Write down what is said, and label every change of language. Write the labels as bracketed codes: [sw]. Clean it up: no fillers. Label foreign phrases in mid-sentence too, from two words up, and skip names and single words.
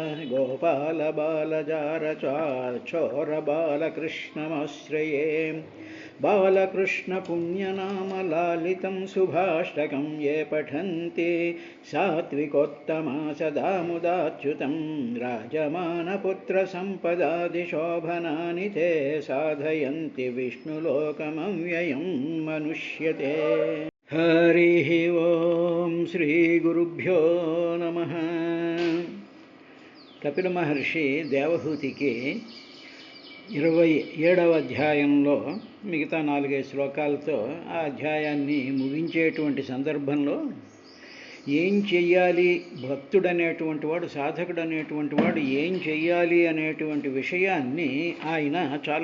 [sa] गोपालबालजारचोरबालकृष्णमाश्रये बालकृष्णपुण्यनामलालितं शुभाष्टकं ये पठन्ति सात्विकोत्तमा सदा मुदाच्युतं राजमानपुत्रसम्पदादिशोभनानि ते साधयन्ति विष्णुलोकमव्ययं मनुष्यते। हरिः ओं श्रीगुरुभ्यो नमः। [te] కపిల మహర్షి దేవహూతికి 27వ అధ్యాయంలో మిగతా 4-5 శ్లోకాలతో ఆ అధ్యాయాన్ని ముగించేటువంటి సందర్భంలో ఏం చెయ్యాలి, భక్తుడనేటువంటి వాడు, సాధకుడనేటువంటి వాడు ఏం చెయ్యాలి అనేటువంటి విషయాన్ని ఆయన చాలా